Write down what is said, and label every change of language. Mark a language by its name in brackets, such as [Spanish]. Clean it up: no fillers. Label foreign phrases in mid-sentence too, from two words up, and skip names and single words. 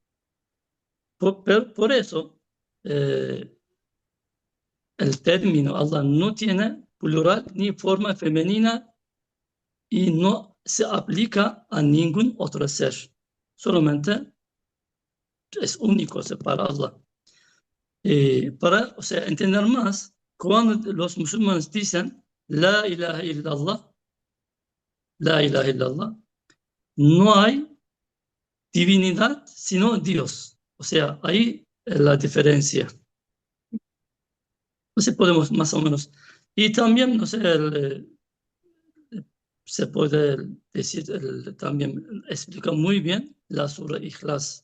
[Spanish] Por eso, el término Allah no tiene plural ni forma femenina y no se aplica a ningún otro ser. Solamente es único para Allah. Para, o sea, entender más, cuando los musulmanes dicen [Arabic] لا إله إلا الله، لا إله إلا الله, [Spanish] no hay divinidad sino Dios. O sea, ahí es la diferencia. No sé, podemos más o menos. Y también, no sé, se puede decir, también explica muy bien la Surah Ikhlas.